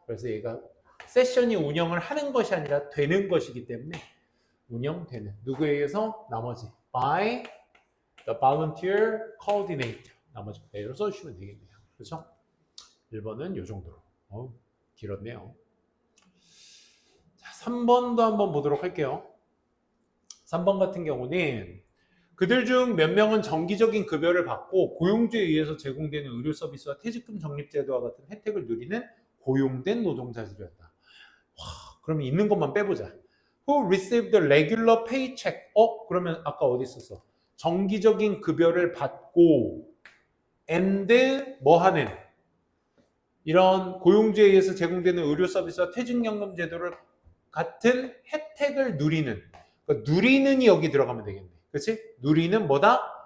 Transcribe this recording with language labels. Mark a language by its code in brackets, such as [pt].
[ko] 그래서 얘가 세션이 운영을 하는 것이 아니라 되는 것이기 때문에 운영되는. 누구에 의해서? 나머지 [en] by the volunteer coordinator. [ko] 나머지 그대로 써주시면 되겠네요. 그렇죠? 1번은 이 정도로. 길었네요. 자, 3번도 한번 보도록 할게요. 3번 같은 경우는 그들 중 몇 명은 정기적인 급여를 받고 고용주에 의해서 제공되는 의료 서비스와 퇴직금 적립제도와 같은 혜택을 누리는 고용된 노동자들이었다. 와, 그러면 있는 것만 빼보자. [en] Who received the regular paycheck? [ko] 그러면 아까 어디 있었어? 정기적인 급여를 받고 and 뭐 하는? 이런 고용주에 의해서 제공되는 의료 서비스와 퇴직연금 제도를 같은 혜택을 누리는. 그러니까 누리는이 여기 들어가면 되겠네. 그렇지? 누리는 뭐다?